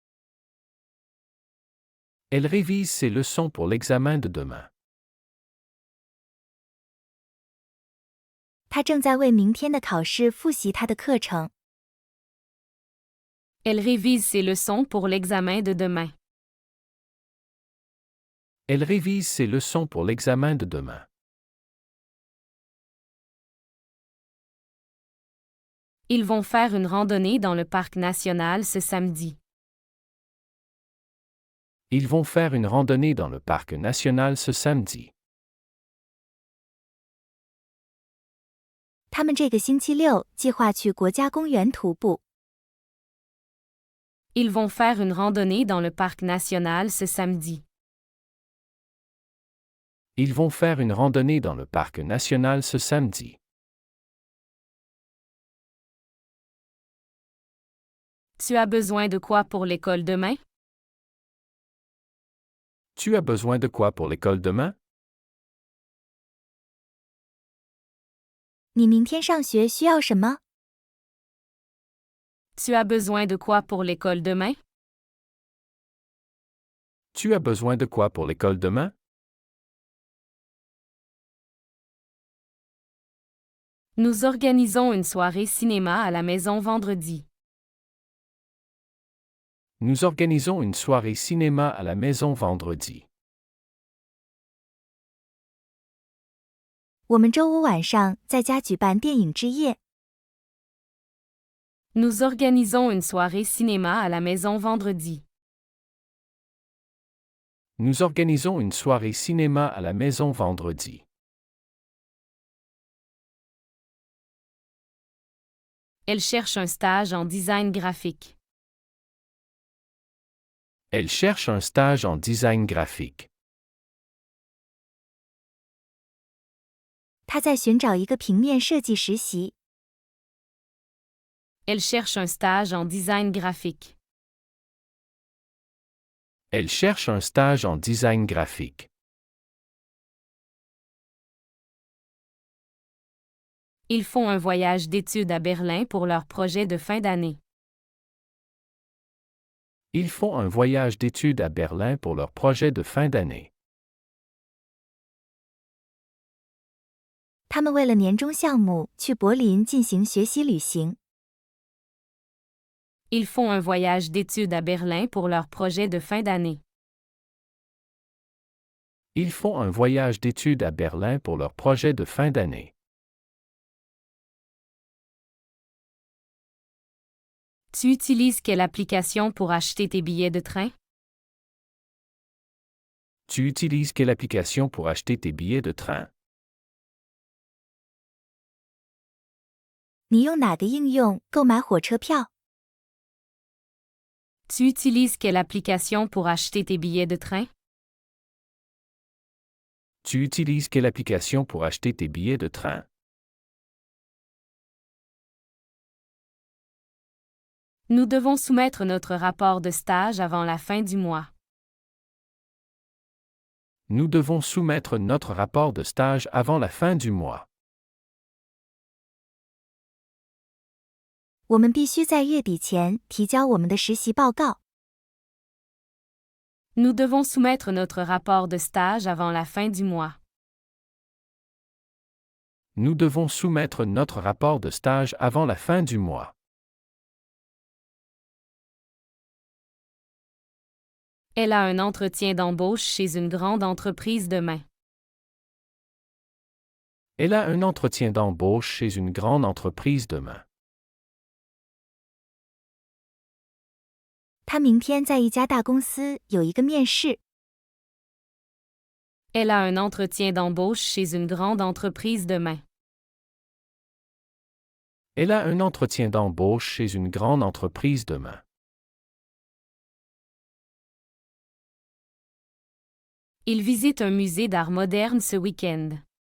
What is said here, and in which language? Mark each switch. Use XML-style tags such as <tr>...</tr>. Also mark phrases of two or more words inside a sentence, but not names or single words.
<fr>Elle révise ses leçons pour l'examen de demain.</fr> <zh>他正在为明天的考试复习他的课程。</zh> <fr>Elle révise ses leçons pour l'examen de demain. Elle révise ses leçons pour l'examen de demain. Ils vont faire une randonnée dans le parc national ce samedi. Ils vont faire une randonnée dans le parc national ce samedi.</fr> <zh>他们这个星期六计划去国家公园徒步。</zh> <fr>Ils vont faire une randonnée dans le parc national ce samedi. Ils vont faire une randonnée dans le parc national ce samedi. Tu as besoin de quoi pour l'école demain? Tu as besoin de quoi pour l'école demain?</fr> <zh>你明天上学需要什么？</zh> <fr>Tu as besoin de quoi pour l'école demain? Tu as besoin de quoi pour l'école demain? Nous organisons une soirée cinéma à la maison vendredi. Nous organisons une soirée cinéma à la maison vendredi.</fr> <zh>我们周五晚上在家举办电影之夜。</zh> <fr>Nous organisons une soirée cinéma à la maison vendredi. Nous organisons une soirée cinéma à la maison vendredi. Elle cherche un stage en design graphique. Elle cherche un stage en design graphique.</fr> <zh>他在寻找一个平面设计实习。</zh> <fr>Elle cherche un stage en design graphique. Elle cherche un stage en design graphique. Ils font un voyage d'études à Berlin pour leur projet de fin d'année. Ils font un voyage d'études à Berlin pour leur projet de fin d'année.</fr> <zh>他们为了年终项目去柏林进行学习旅行。</zh> <fr>Ils font un voyage d'études à Berlin pour leur projet de fin d'année. Ils font un voyage d'études à Berlin pour leur projet de fin d'année. Tu utilises quelle application pour acheter tes billets de train? Tu utilises quelle application pour acheter tes billets de train?</fr> <zh>你用哪个应用购买火车票？</zh> <fr>Tu utilises quelle application pour acheter tes billets de train? Tu utilises quelle application pour acheter tes billets de train? Nous devons soumettre notre rapport de stage avant la fin du mois. Nous devons soumettre notre rapport de stage avant la fin du mois.</fr> <zh>我们必须在月底前提交我们的实习报告。</zh> <fr>Nous devons soumettre notre rapport de stage avant la fin du mois. Nous devons soumettre notre rapport de stage avant la fin du mois. Elle a un entretien d'embauche chez une grande entreprise demain. Elle a un entretien d'embauche chez une grande entreprise demain.</fr> <zh>他明天在一家大公司有一个面试。</zh> <fr>Elle a un entretien d'embauche chez une grande entreprise demain. Elle a un entretien d'embauche chez une grande entreprise demain. Il visite un musée d'art moderne ce week-end.</fr>